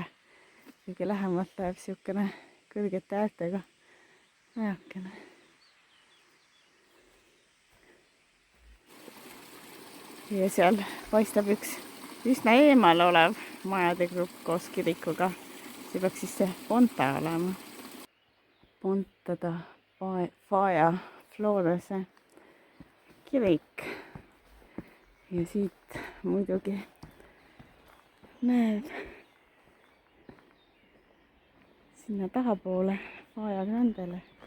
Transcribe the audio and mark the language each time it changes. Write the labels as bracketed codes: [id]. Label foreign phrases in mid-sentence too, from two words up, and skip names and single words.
[et] Kõige lähemalt läheb siukene kõrgete äärtega ajakene. Ja seal paistab üks üsna eemal olev majade grupp koos kirikuga. See peaks siis see Ponta olema. Ponta da Faya Florese kirik. Ja siit muidugi näeb sinna tahapoole Faya Grandele.